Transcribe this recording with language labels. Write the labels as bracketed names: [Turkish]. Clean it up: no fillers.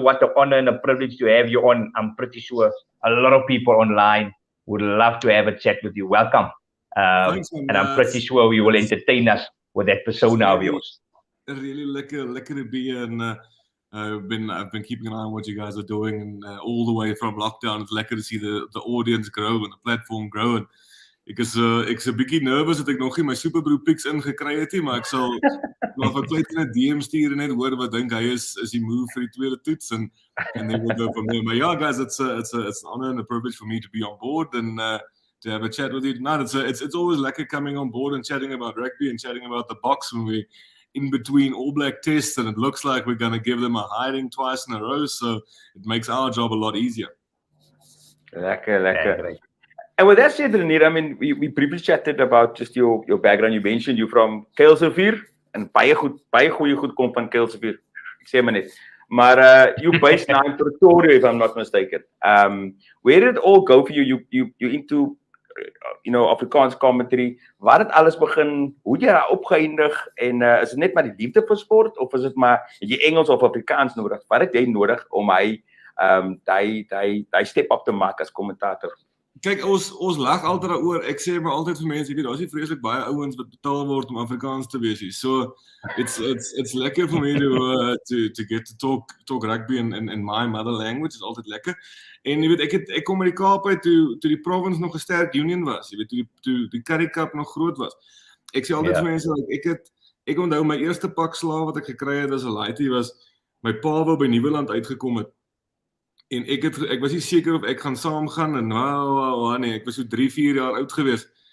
[English] What an honor and a privilege to have you on. I'm pretty sure a lot of people online would love to have a chat with you. Welcome. And I'm pretty sure you will entertain us with that persona of yours. really lekker to be here, and I've been keeping an eye on what you guys are doing, and all the way from lockdown. It's lekker to see the audience grow and the platform grow. [Afrikaans] And ek is 'n bietjie nervous dat ek nog nie my Superbroek pics ingekry het nie, maar ek sal maar vir klein in 'n DM stuur en net hoor wat dink hy is die move vir die tweede toets, [English] and then we'll go from there. But yeah, guys, it's an honor and a privilege for me to be on board and to have a chat with you tonight. It's always lekker coming on board and chatting about rugby and chatting about the box when we in between All Black tests, and it looks like we're going to give them a hiding twice in a row, so it makes our job a lot easier. Lekker. And with that said, Renier, I mean, we briefly chatted about just your background. You mentioned you're from Kuilsrivier, and [Afrikaans] baie goeie goed kom van Kuilsrivier. Ek sê maar net. Maar [English] you're based now in Pretoria, if I'm not mistaken. Where did it all go for you? You into Afrikaans commentary. [Afrikaans] Waar het alles begin? Hoe het jy daar opgeëindig? En is dit net maar die liefde vir sport, of is dit maar jy Engels of Afrikaans nodig? Wat het jy nodig om hy step up te maak as kommentator? Kyk, ons lag altyd daaroor. Ek sê maar altyd vir mense, ek weet daar's nie vreeslik baie ouens wat betaal word om Afrikaans te wees nie. [English] So it's lekker [Afrikaans] vir my [English] to get to talk rugby in my mother language. [Afrikaans] Is altyd lekker. En jy weet ek kom uit die Kaap uit toe die province nog 'n sterk union was. Jy weet toe die Currie Cup nog groot was. Ek sê altyd vir mense ek onthou my eerste pak slaag wat ek gekry het as 'n laaitie was my pa wou by Nieuweland uitgekom het. En ek was nie seker of ek gaan saamgaan en nee, ek was so 3-4 jaar oud gewees.